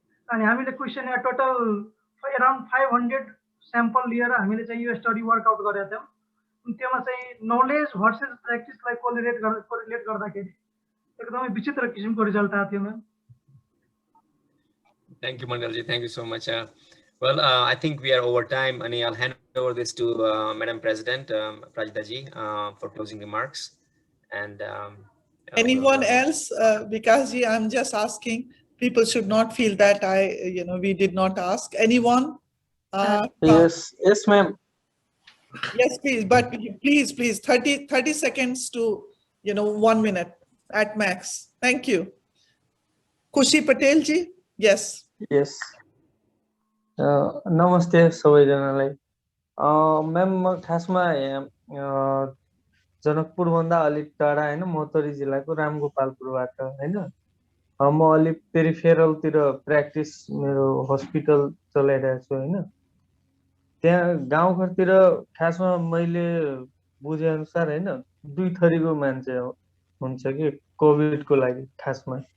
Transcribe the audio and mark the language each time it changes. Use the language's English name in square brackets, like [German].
[Nepali] अनि हामीले क्वेसनर total around 500 sample लिएर हामीले चाहिँ यो स्टडी वर्कआउट गरेका थियौँ। त्योमा चाहिँ नलेज भर्सेस प्र्याक्टिसलाई कोरिलेट गर्दाखेरि एकदमै विचित्र किसिमको रिजल्ट आएको थियो ma'am. [English] Thank you, Mandalji. Thank you so much. Well, I think we are over time, and I'll hand over this to Madam President, Prajita ji, for closing remarks. And anyone else? Vikas ji, I'm just asking people should not feel that we did not ask. Anyone? Yes, ma'am. Yes, please. But please, 30 seconds to 1 minute at max. Thank you. Khushi Patel ji. Yes. Yes. [Nepali] Namaste सबैजनालाई. Ma'am म खासमा जनकपुर भन्दा अलिक टाढा हैन महोत्तरी जिल्लाको रामगोपालपुरबाट हैन म अलिक पेरिफेरलतिर प्र्याक्टिस मेरो हस्पिटल चलाइरहेको छु हैन त्यहाँ गाउँघरतिर खासमा मैले बुझे अनुसार हैन दुई थरीको मान्छे हुन्छ कि कोभिडको लागि खासमा